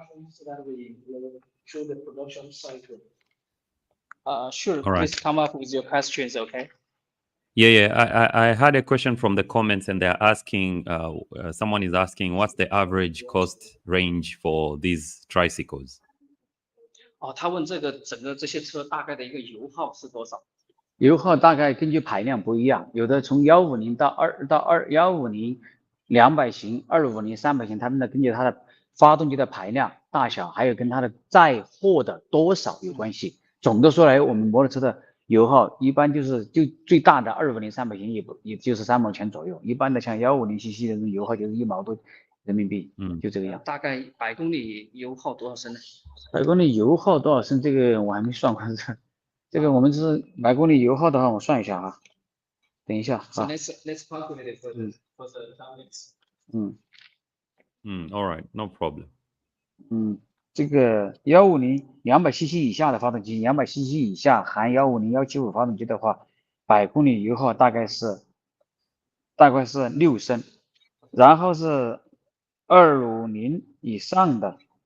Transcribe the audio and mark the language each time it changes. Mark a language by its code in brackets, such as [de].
[en] So that we show the production cycle. Sure. All right. Please come up with your questions, okay? Yeah. I had a question from the comments, and they're asking. Someone is asking, what's the average cost range for these tricycles? [zh] 他问这个整个这些车大概的一个油耗是多少？油耗大概根据排量不一样，有的从150到150 200型、250 300型，他们的根据它的发动机的排量大小，还有跟它的载货的多少有关系。总的说来，我们摩托车的油耗一般就最大的250 300型也就是3毛钱左右，一般的像150cc 的油耗就是1毛多人民币，就这个样。大概100公里油耗多少升呢？100公里油耗多少升？这个我还没算过。这个我们是100公里油耗的话，我算一下啊。等一下啊。 [en] So let's calculate it for the targets. All right, no problem. [zh] 这个150 200cc 以下的发动机，200cc 以下含150 175发动机的话，100公里油耗大概是6升，然后是250以上的